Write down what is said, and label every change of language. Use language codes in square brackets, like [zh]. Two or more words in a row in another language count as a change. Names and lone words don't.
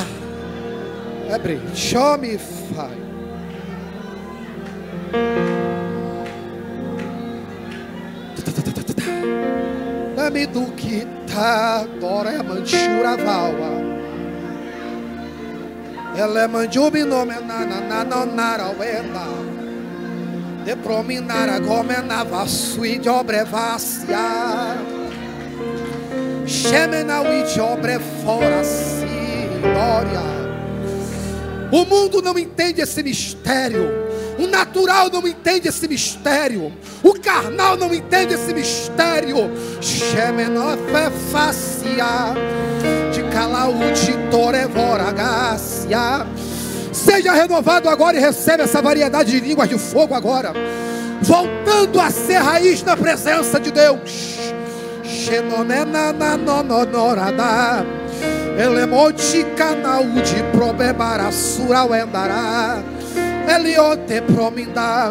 [en] Abre, show me fire. Dame do que tá, dora é manchura vaua. Ela é manjubi nome na nonara wenda. De prominara gomena vasui de obrevácia. Chemena de obre fora glória. [pt] O mundo não entende esse mistério. O natural não entende esse mistério. O carnal não entende esse mistério. Xemenofacia de calaúde torevoragácia. Seja renovado agora e recebe essa variedade de línguas de fogo agora, voltando a ser raiz na presença de Deus. Xenomena nonorada. Elemonte canaúde probebara surauendará. Eliote promindar.